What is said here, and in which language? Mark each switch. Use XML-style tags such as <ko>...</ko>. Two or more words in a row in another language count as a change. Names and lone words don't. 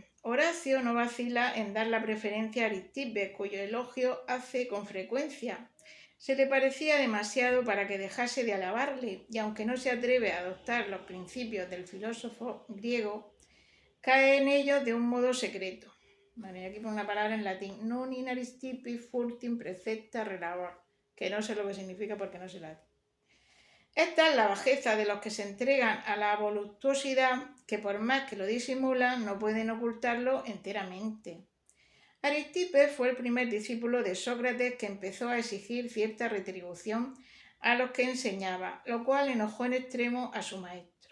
<es>Horacio no vacila en dar la preferencia a Aristípez, cuyo elogio hace con frecuencia. Se le parecía demasiado para que dejase de alabarle, y aunque no se atreve a adoptar los principios del filósofo griego, cae en ellos de un modo secreto. Vale, aquí pone una palabra en latín,</es> <la>non in Aristipi furtim precepta relabor,</la> <es>que no sé lo que significa porque no sé latín. Esta es la bajeza de los que se entregan a la voluptuosidad, que por más que lo disimulan, no pueden ocultarlo enteramente. Aristípez fue el primer discípulo de Sócrates que empezó a exigir cierta retribución a los que enseñaba, lo cual enojó en extremo a su maestro.</es>